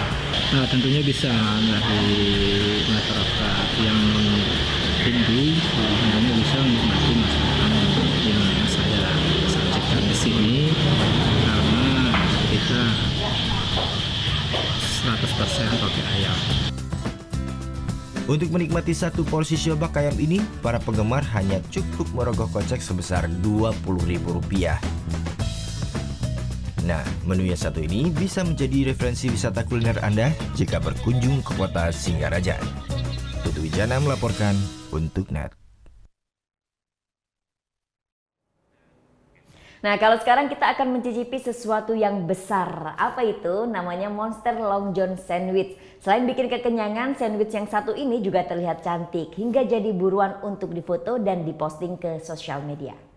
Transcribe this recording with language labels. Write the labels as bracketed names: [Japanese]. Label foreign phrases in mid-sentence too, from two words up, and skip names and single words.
[Indonesian] Nah, tentunya bisa dari masyarakat yang Hindu, tentunya bisa menikmati masakan yang saya sajikan di sini karena kita 100% pakai ayam. Untuk menikmati satu porsi siobak ayam ini, para penggemar hanya cukup merogoh kocek sebesar Rp20.000. Nah, menu yang satu ini bisa menjadi referensi wisata kuliner Anda jika berkunjung ke kota Singaraja. Putu Wijana melaporkan untuk NET. Nah, kalau sekarang kita akan mencicipi sesuatu yang besar. Apa itu? Namanya Monster Long John Sandwich. Selain bikin kekenyangan, sandwich yang satu ini juga terlihat cantik hingga jadi buruan untuk difoto dan diposting ke sosial media.